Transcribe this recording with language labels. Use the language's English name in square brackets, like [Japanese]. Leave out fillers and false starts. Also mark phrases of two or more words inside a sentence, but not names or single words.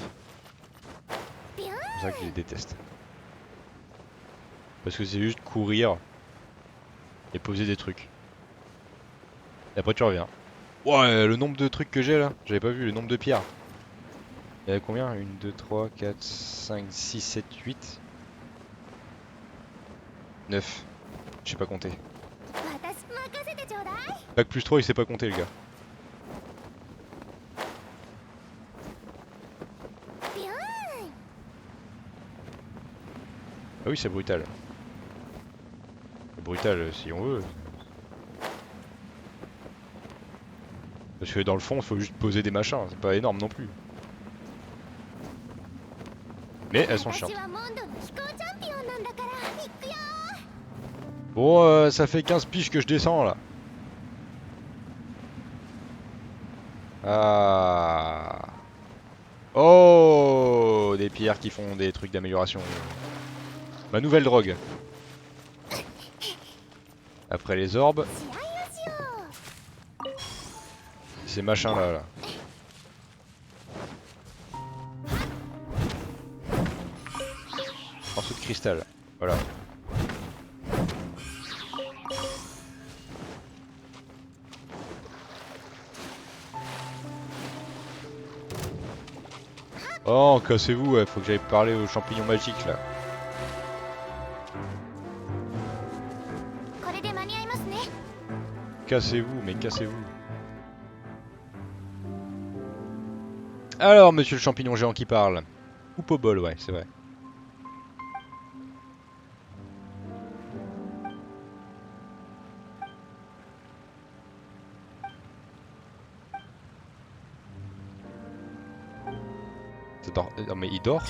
[French] C'est pour ça que je les déteste. Parce que c'est juste courir et poser des trucs. Et après tu reviens. Ouais, le nombre de trucs que j'ai là, j'avais pas vu le nombre de pierres. Il y avait combien? 1, 2, 3, 4, 5, 6, 7, 8, 9. Je sais pas compter. [Japanese] 私任せてちょうだい。 [French] Bac plus 3 il sait pas compter le gars. [Japanese] ビューン。 [French] Ah oui c'est brutal. C'est brutal si on veut. Parce que dans le fond il faut juste poser des machins, c'est pas énorme non plus. Mais elles sont chiantes. [Japanese] 私はモンドの飛行チャンピオンなんだから行くよ。 [French] Bon ça fait 15 piges que je descends là. Ah. Oh, des pierres qui font des trucs d'amélioration. Ma nouvelle drogue. Après les orbes, [Japanese] 試合をしよう。 [French] ces machins là. Morceau de cristal. Voilà. Oh, cassez-vous, ouais, faut que j'aille parler aux champignons magiques là. [Japanese] これで間に合いますね。 [French] Cassez-vous, mais cassez-vous. Alors, monsieur le champignon géant qui parle. Ou Pobol, ouais, c'est vrai. Ça dort... Non mais il dort?